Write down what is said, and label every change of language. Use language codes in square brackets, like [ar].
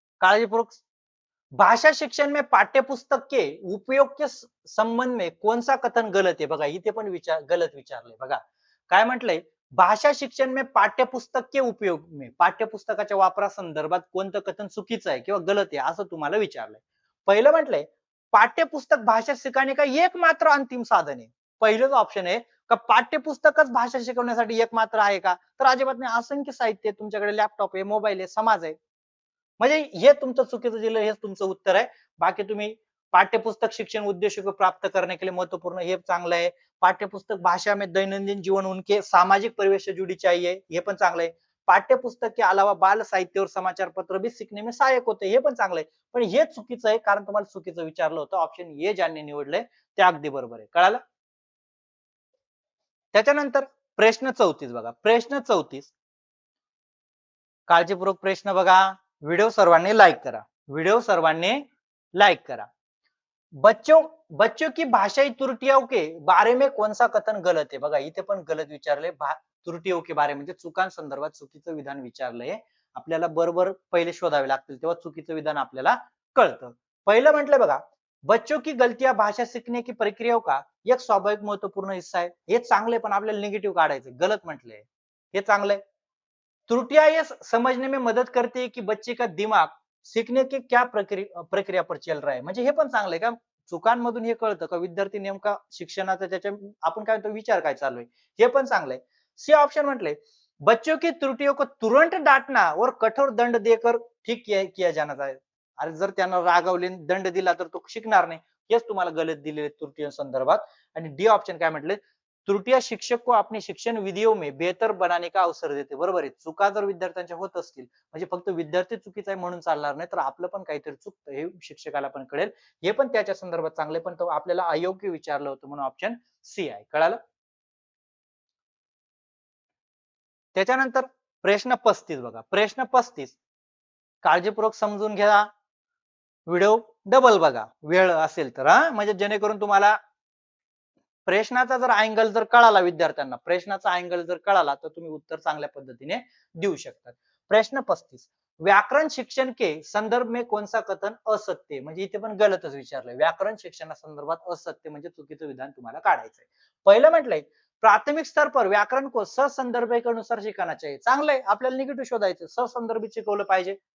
[mr] काळजीपूर्वक [hi] भाषा शिक्षण में पाठ्यपुस्तक के उपयोग के संबंध में कौन सा कथन गलत है? [mr] बघा इथे पण गलत विचारलंय बघा. काय म्हटलंय? [hi] भाषा शिक्षण में पाठ्यपुस्तक के उपयोग में [mr] पाठ्यपुस्तकाच्या वापरासंदर्भात कोणतं कथन चुकीचं आहे किंवा गलत आहे असं तुम्हाला विचारलंय. पहिलं म्हटलंय [hi] पाठ्यपुस्तक भाषा सिखाने का एकमात्र अंतिम साधन आहे. [mr] पहिलंच ऑप्शन आहे का पाठ्यपुस्तकच भाषा शिकवण्यासाठी एकमात्र आहे का? तर अजिबात नाही. असंख्य साहित्य आहे तुमच्याकडे लॅपटॉप आहे मोबाईल आहे समाज आहे. म्हणजे हे तुमचं चुकीचं दिलं हेच तुमचं उत्तर आहे. बाकी तुम्ही [hi] पाठ्यपुस्तक शिक्षण उद्देश्य को प्राप्त करने के लिए महत्वपूर्ण [mr] हे चांगलं आहे. [hi] पाठ्यपुस्तक भाषा में दैनंदिन जीवन उनके सामाजिक परिवेश से जुड़ी चाहिए [mr] हे पण चांगलं आहे. [hi] पाठ्यपुस्तक के अलावा बाल साहित्य और समाचार पत्र भी सीखने में सहायक होते [mr] हे पण चांगलं आहे. पण हे चुकीचं आहे कारण तुम्हाला चुकीचं विचारलं होतं. ऑप्शन ए ज्यांनी निवडलंय ते अगदी बरोबर आहे. कळालं? त्याच्यानंतर प्रश्न 34 बघा. प्रश्न 34 काळजीपूर्वक प्रश्न बघा. व्हिडिओ सर्वांनी लाईक करा. व्हिडिओ सर्वांनी लाईक करा. [hi] बच्चों बच्चों की भाषाई त्रुटियों के बारे में कौन सा कथन गलत है? [mr] बघा इथे पण गलत विचारले. [hi] त्रुटियों के बारे [mr] म्हणजे चुकांसंदर्भात चुकीचं विधान विचारलंय. आपल्याला बरोबर पहिले शोधावे लागतील तेव्हा चुकीचं विधान आपल्याला कळतं. पहिलं म्हटलंय बघा [hi] बच्चों की गलतियां भाषा सीखने की प्रक्रिया का एक स्वाभाविक महत्वपूर्ण हिस्सा है. [mr] हे चांगले पण आपल्याला निगेटिव्ह काढायचं, गलत म्हटलंय. हे चांगलंय. [hi] त्रुटियां ये समझने में मदद करती है कि बच्चे का दिमाग सीखने के क्या प्रक्रिया पर चल रहा है. [mr] म्हणजे हे पण चांगलंय का चुकांमधून हे कळतं का विद्यार्थी नेमका शिक्षणाचा त्याच्या आपण काय म्हणतो विचार काय चालू आहे. हे पण चांगलंय. सी ऑप्शन म्हटलंय [hi] बच्चों की त्रुटियों को तुरंत डांटना और कठोर दंड देकर ठीक किया जाना चाहिए. [mr] अरे जर त्यांना रागवले दंड दिला तर तो शिकणार नाही. हेच तुम्हाला गलत दिलेले त्रुटी संदर्भात. आणि डी ऑप्शन काय म्हटले [hi] त्रुटियां शिक्षक को अपने शिक्षण विधियों में बेहतर बनाने का अवसर देते. [mr] बरोबर आहे. चुका जर विद्यार्थ्यांच्या होत असतील म्हणजे फक्त विद्यार्थी चुकीचा आहे म्हणून चालणार नाही तर आपलं पण काहीतरी चुकतं हे शिक्षकाला पण कळेल. हे पण त्याच्या संदर्भात चांगले पण तो आपल्याला अयोग्य विचारलं होतं म्हणून ऑप्शन सी आहे. कळालं. त्याच्यानंतर प्रश्न 35 बघा. प्रश्न 35 काळजीपूर्वक समजून घ्या. व्हिडिओ डबल बघा वेळ असेल तर हा म्हणजे जेणेकरून तुम्हाला प्रश्नाचा जर अँगल जर कळाला विद्यार्थ्यांना प्रश्नाचा अँगल जर कळाला तर तुम्ही उत्तर चांगल्या पद्धतीने देऊ शकतात. [hi] प्रश्न 35 व्याकरण शिक्षण के संदर्भ में कौन सा कथन असत्य [mr] म्हणजे इथे पण गलतच विचारलंय. व्याकरण शिक्षणासंदर्भात असत्य म्हणजे चुकीचं विधान तुम्हाला काढायचंय. पहिलं म्हटलंय [hi] प्राथमिक स्तर पर व्याकरण को ससंदर्भ के अनुसार शिकाना चाहिए. [mr] चांगलंय आपल्याला निगेटिव्ह शोधायचं ससंदर्भित शिकवलं पाहिजे.